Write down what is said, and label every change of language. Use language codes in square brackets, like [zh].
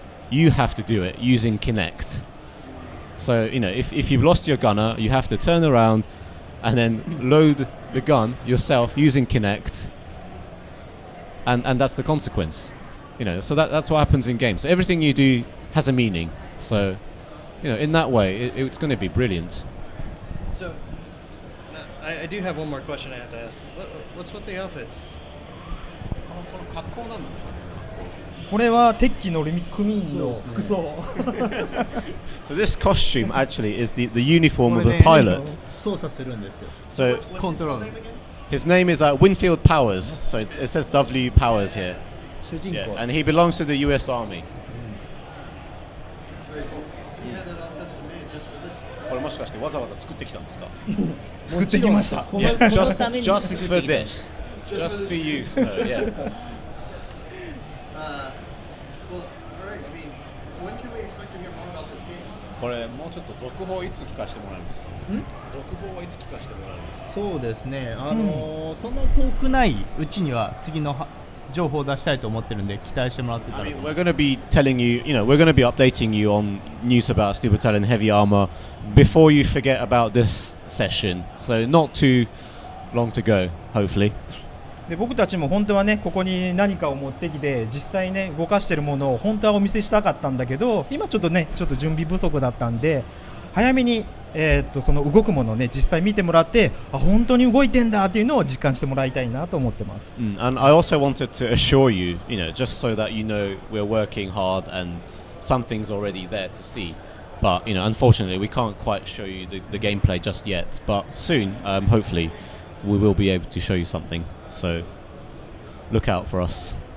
[en] You have to do it using Kinect. So, you know, if you've lost your gunner, you have to turn around and then load the gun yourself using Kinect, and that's the consequence. You know, so that's what happens in games. So everything you do has a meaning. So, you know, in that way, it's going to be brilliant. So, I do have one more question I have to ask. What's with the outfits? [ja] これは鉄器の組員の服装。 [en] So this costume actually is the uniform of the pilot. [ja] 操作するんですよ。 [en] So Control. his name is Winfield Powers. So it says W Powers here. [ja] 主人 [en] Yeah, [ja] 公。 [en] and he belongs to the U.S. Army. Very cool. So you had that outfit made just for this? [ja] これもしかしてわざわざ作ってきたんですか？作ってきました。このために [en] just for this. Just for you, Snow. Yeah. Well, all right. I mean, when can we expect to hear more about this game? [ja] これもうちょっと続報いつ聞かせてもらえるんですか？続報はいつ聞かせてもらえるんですか？そうですね。そんなに遠くないうちには次の情報を出したいと思ってるんで期待してもらってたら。 [en] I mean, we're going to be telling you, you know, we're going to be updating you on news about Steel Battalion Heavy Armor before you forget about this session. So not too long to go, hopefully. [ja] で僕たちも本当はねここに何かを持ってきて実際ね動かしてるものを本当はお見せしたかったんだけど今ちょっと準備不足だったんで早めに、その動くものをね実際見てもらって本当に動いてんだっていうのを実感してもらいたいなと思ってます。 [en] And I also wanted to assure you, you know, just so that you know we're working hard and something's already there to see. But, you know, unfortunately we can't quite show you the gameplay just yet. But soon, hopefully, we will be able to show you something. So look out for us.